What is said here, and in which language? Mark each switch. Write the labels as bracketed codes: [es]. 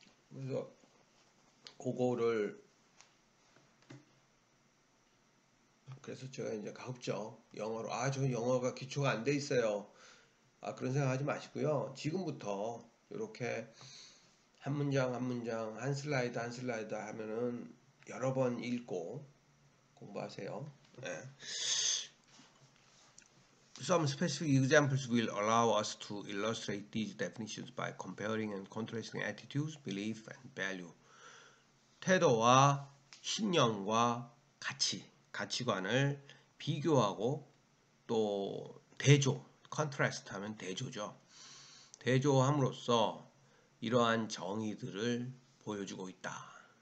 [ko] 그래서 그거를 그래서 제가 이제 가급적 영어로 저 영어가 기초가 안 돼 있어요. 그런 생각하지 마시고요. 지금부터 이렇게 한 문장 한 문장 한 슬라이드 한 슬라이드 하면은 여러 번 읽고 공부하세요. 네. [en] Some specific examples will allow us to illustrate these definitions by comparing and contrasting attitudes, belief, and value. [ko] 태도와 신념과 가치관을 비교하고 또 대조, 컨트라스트 하면 대조죠. 대조함으로써 이러한 정의들을 보여주고 있다.